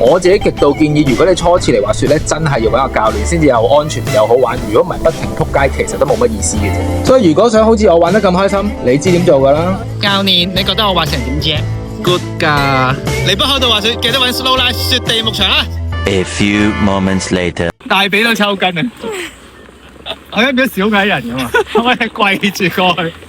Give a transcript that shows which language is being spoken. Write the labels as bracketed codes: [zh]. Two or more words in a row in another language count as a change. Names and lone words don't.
[yue] 我自己極度建議，如果你初次嚟滑雪咧，真係要揾個教練先至又安全又好玩。如果唔係不停撲街，其實都冇乜意思嘅啫。所以如果想好似我玩得咁開心，你知點做噶啦？教練，你覺得我滑成點啫 Good 㗎！嚟北海道滑雪，記得揾 Snowline 雪地牧場啦。 [en] A few moments later， [yue] 大髀都抽筋啊！我一變咗小矮人㗎嘛，我係跪住過去。